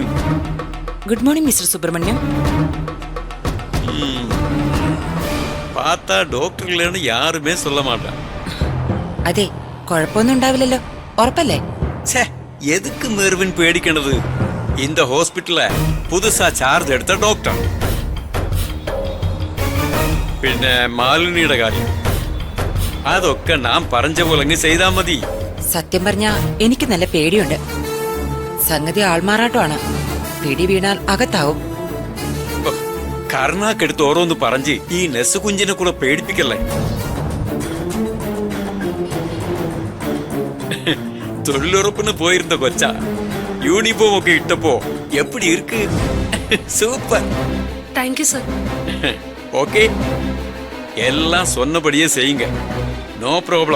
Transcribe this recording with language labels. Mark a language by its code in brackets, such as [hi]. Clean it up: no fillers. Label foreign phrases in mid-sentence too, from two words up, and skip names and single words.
[en] Good morning, Mr. Subramaniam. [ta] பார்த்தா டாக்டர் இல்லைன்னு யாருமே சொல்ல மாட்டான். [ml] അതെ കുഴപ്പമൊന്നും ഉണ്ടാവില്ലല്ലോ ഉറപ്പല്ലേ? ഛേ, എതുക്ക് മെർവിൻ പേടിക്കണത്? [ta] இந்த ஹாஸ்பிட்டல்ல புதுசா சார்ஜ் எடுத்த டாக்டர். [ml] പിന്നെ മാലിനിയുടെ കാര്യം അതൊക്കെ നാം പറഞ്ഞ പോലെ അങ്ങ് ചെയ്താൽ മതി. സത്യം പറഞ്ഞാ എനിക്ക് നല്ല പേടിയുണ്ട്. സംഗതി ആൾമാറാട്ടമാണ്. പിടി വീണാൽ അകത്താവും. കർണാക്കെടുത്ത് ഓരോന്ന് പറഞ്ഞ് ഈ നെസ് കുഞ്ചിനെ കൂടെ പേടിപ്പിക്കല്ലേ. തൊഴിലുറപ്പിന് പോയിരുന്ന കൊച്ച യൂണിഫോം ഒക്കെ ഇട്ടപ്പോ [ta] எப்படி இருக்கு? [en] സൂപ്പർ. thank you sir. [ta] ஓகே, எல்லாம் சொன்னபடியே செய்யுங்க. [en] no problem.